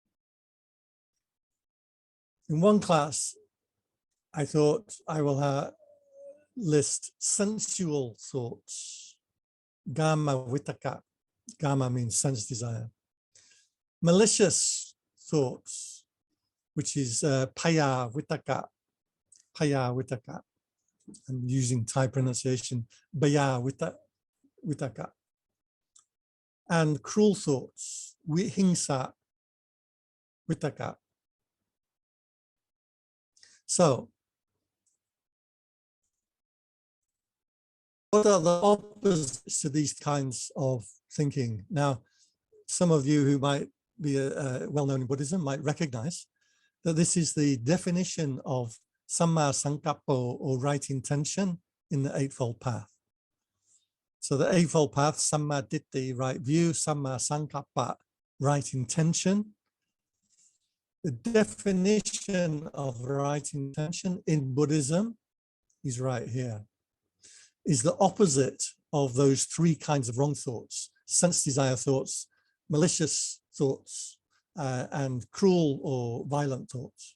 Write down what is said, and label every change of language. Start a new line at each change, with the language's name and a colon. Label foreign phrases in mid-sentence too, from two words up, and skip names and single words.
English: In one class, I thought I will list sensual thoughts,
Pali: gama vitakka.
English: Gama means sense desire. Malicious thoughts, which is
Pali: paya vitakka. Paya vitakka.
English: I'm using Thai pronunciation,
Pali: baya vitakka.
English: And cruel thoughts,
Pali: hingsa vitakka.
English: So what are the opposites to these kinds of thinking? Now, some of you who might be well-known in Buddhism might recognize that this is the definition of
Pali: samma sankappo,
English: or right intention, in the Eightfold Path. So the Eightfold Path,
Pali: samma ditti,
English: right view,
Pali: samma sankappa,
English: right intention. The definition of right intention in Buddhism is right here, is the opposite of those three kinds of wrong thoughts: sense desire thoughts, malicious thoughts, and cruel or violent thoughts.